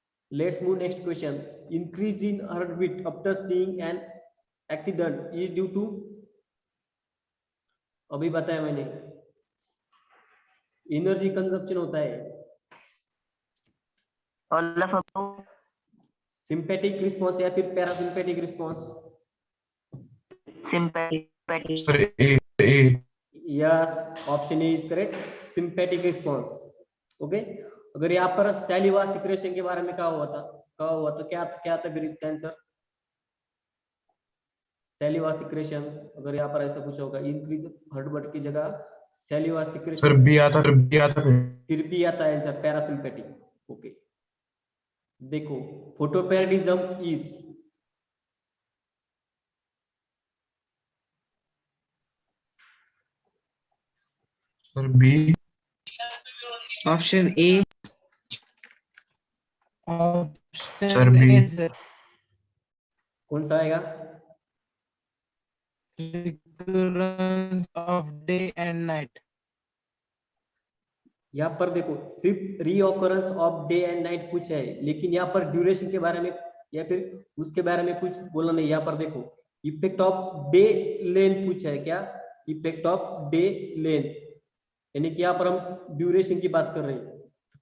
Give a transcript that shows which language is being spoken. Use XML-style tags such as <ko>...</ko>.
<en>Let's move next question. Increase in heartbeat after seeing an accident is due to,</en> <hi>अभी बताया मैंने, energy consumption होता है,</hi> <en>All of sympathetic response या फिर parasympathetic response? Sympathetic. Yes, option A is correct, sympathetic response.</en> <hi>Okay, अगर यहाँ पर सैलिवा सिक्रेशन के बारे में कहा हुआ तो क्या था फिर इसका आंसर? सैलिवा सिक्रेशन, अगर यहाँ पर ऐसा पूछा होगा,</hi> <en>increase heartbeat</en> <hi>की जगह सैलिवा सिक्रेशन, फिर भी आता फिर भी आता है आंसर पैरासिम्पैथिक।</hi> <en>Okay, देखो photoperiodism is, sir B. Option A. Sir B.</en> <hi>कौन सा आएगा?</hi> <en>recurrence of day and night.</en> <hi>यहाँ पर देखो सिर्फ</hi> <en>reoccurrence of day and night</en> <hi>पूछा है, लेकिन यहाँ पर ड्यूरेशन के बारे में या फिर उसके बारे में कुछ बोला नहीं। यहाँ पर देखो</hi> <en>effect of day length</en> <hi>पूछा है, क्या?</hi> <en>effect of day length,</en> <hi>यानी कि यहाँ पर हम ड्यूरेशन की बात कर रहे हैं।</hi>